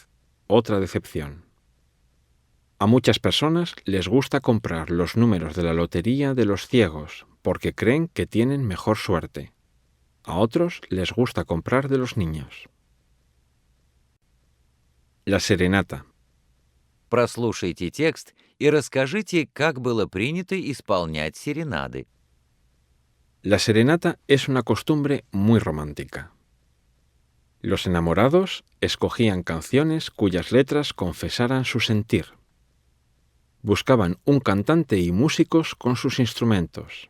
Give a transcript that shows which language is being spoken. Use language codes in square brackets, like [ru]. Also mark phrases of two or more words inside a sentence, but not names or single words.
[es] Otra decepción. A muchas personas les gusta comprar los números de la lotería de los ciegos porque creen que tienen mejor suerte. A otros les gusta comprar de los niños. La serenata. [ru] Прослушайте текст и расскажите, как было принято исполнять серенады. [es] La serenata es una costumbre muy romántica. Los enamorados escogían canciones cuyas letras confesaran su sentir. Buscaban un cantante y músicos con sus instrumentos.